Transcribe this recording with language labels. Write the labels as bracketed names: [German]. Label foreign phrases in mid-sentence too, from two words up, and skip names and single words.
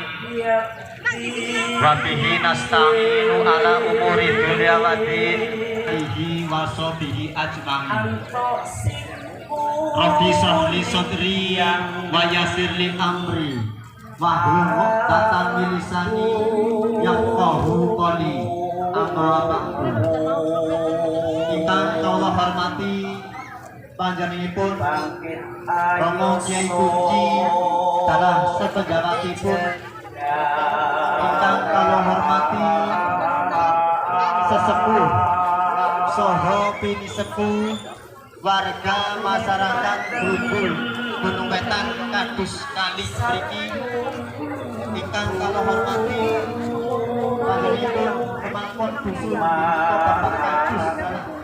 [Arabic] ربه نستعين على أمور دنيا والدين. به وصحبه أجمعين. رب اشرح لي صدري ويسر لي أمري واحلل عقدة من لساني يفقهوا قولي. أما بعد. [Javanese] Ingkang kawula hormati panjenenganipun Romo Kyai Kunci dalah sepenjawatipun, ingkang kawula hormati sesepuh saha pinisepuh warga masyarakat Grubul Gunung Wetan kados kali mriki, ingkang kawula hormati panjenenganipun kemangkon dusun Bapak Kadus